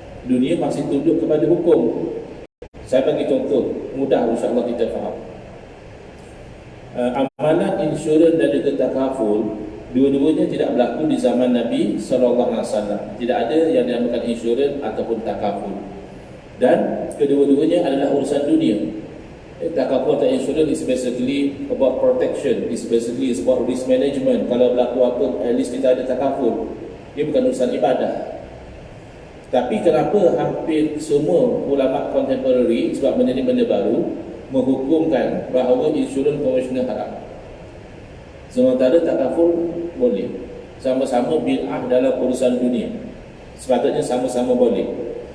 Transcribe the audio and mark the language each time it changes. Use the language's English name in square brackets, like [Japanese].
[Malay] Dunia masih tunduk kepada hukum. Saya bagi contoh mudah, insya-Allah kita faham. Amalan insurans dan juga takaful, dua-duanya tidak berlaku di zaman Nabi SAW. Tidak ada yang dinamakan insurans ataupun takaful. Dan kedua-duanya adalah urusan dunia. [English] Takaful atau insurans is basically about protection, is basically about risk management. [Malay] Kalau berlaku apa, [English] at least [Malay] kita ada takaful. Dia bukan urusan ibadah. Tapi kenapa hampir semua ulama contemporary, sebab benda ni benda baru, menghukumkan bahawa insurans konvensional haram, sementara takaful boleh? Sama-sama bid'ah dalam urusan dunia, sepatutnya sama-sama boleh.